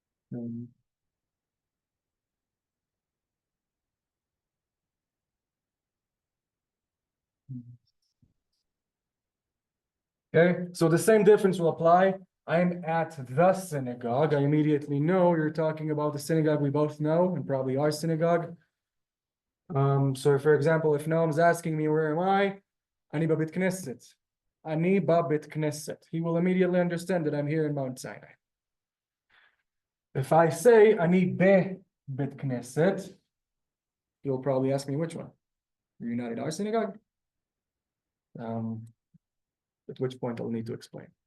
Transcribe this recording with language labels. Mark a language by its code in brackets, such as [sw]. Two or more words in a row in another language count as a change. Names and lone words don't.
[en] Um, Okay, so the same difference will apply. I'm at the synagogue. I immediately know you're talking about the synagogue we both know, and probably our synagogue. So for example, if Noam's asking me where am I, [he] Ani babit knesset. Ani babit knesset. [en] He will immediately understand that I'm here in Mount Sinai. If I say [he] Ani be bit knesset, [en] he'll probably ask me which one. Are you not at our synagogue? At which point I'll need to explain.